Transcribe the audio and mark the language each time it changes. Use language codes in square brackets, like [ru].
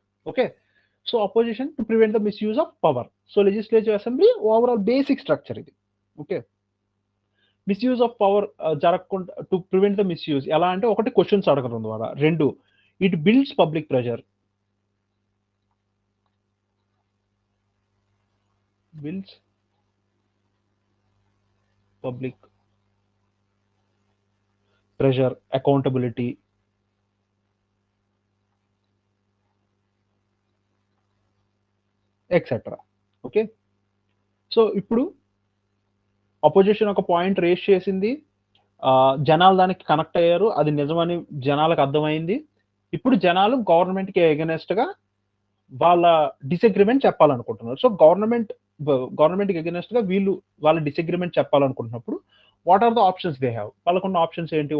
[en] Okay, so opposition to prevent the misuse of power. So legislative assembly overall basic structure ఇది. [te] Okay, misuse of power జరగకుండా [en] to prevent the misuse [te] ఎలా అంటే, ఒకటి questions అడగడం ద్వారా, 2 [en] It builds public pressure. builds public pressure, accountability, etc. [te] Okay, so ఇప్పుడు opposition ఒక point raise చేసింది, జనాలు దానికి కనెక్ట్ అయ్యారు, అది నిజమని జనాలకు అర్థమైంది. ఇప్పుడు జనాలు గవర్నమెంట్కి ఎగనెస్ట్గా వాళ్ళ డిసగ్రిమెంట్ చెప్పాలనుకుంటున్నారు. సో గవర్నమెంట్కి ఎగనెస్ట్గా వీళ్ళు వాళ్ళ disagreement చెప్పాలనుకుంటున్నప్పుడు [en] What are the options they have? [te] వాళ్ళకున్న ఆప్షన్స్ ఏంటి?